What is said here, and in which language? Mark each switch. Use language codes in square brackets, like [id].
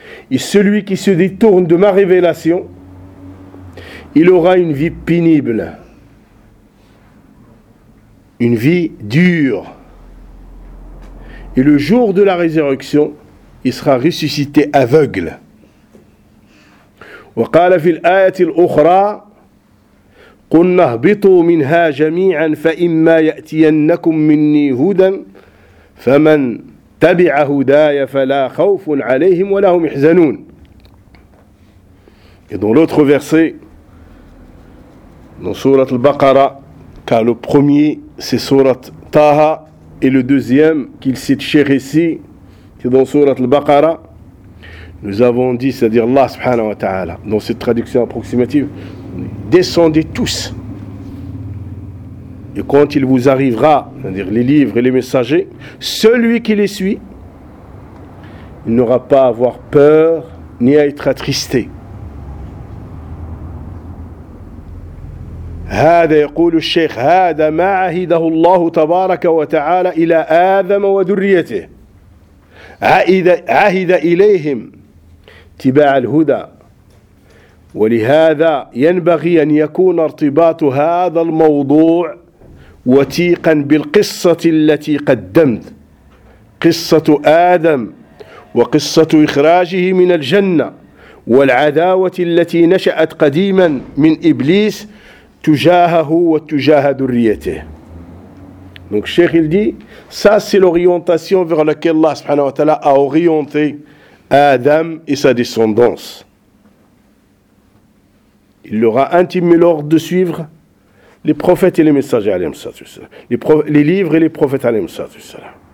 [fr] Et celui qui se détourne de ma révélation, il aura une vie pénible. Une vie dure. Et le jour de la résurrection, il sera ressuscité aveugle. [ar] وقال في الآية الأخرى قلنا اهبطوا منها جميعا فإما يأتينكم مني هدى فمن تبع هداي فلا خوف عليهم ولا هم يحزنون. [fr] Et dans l'autre verset, dans سورة البقرة, car le premier c'est surat Taha et le deuxième qu'il cite cher ici c'est dans surat Al-Baqara nous avons dit c'est-à-dire Allah subhanahu wa ta'ala dans cette traduction approximative descendez tous et quand il vous arrivera, c'est-à-dire les livres et les messagers, celui qui les suit, il n'aura pas à avoir peur ni à être attristé. [ar] هذا يقول الشيخ هذا ما عهده الله تبارك وتعالى إلى آدم وذريته عهد إليهم اتباع الهدى ولهذا ينبغي أن يكون ارتباط هذا الموضوع وثيقا بالقصة التي قدمت قصة آدم وقصة إخراجه من الجنة والعداوة التي نشأت قديما من إبليس تجاهه وتجاه ذريته. [fr] Donc Cheikh il dit, ça c'est l'orientation vers laquelle Allah subhanahu wa ta'ala a orienté Adam et sa descendance. Il leur a intimé l'ordre de suivre les prophètes et les messagers alayhi salatu wassalam, les livres et les prophètes alayhi salatu wassalam.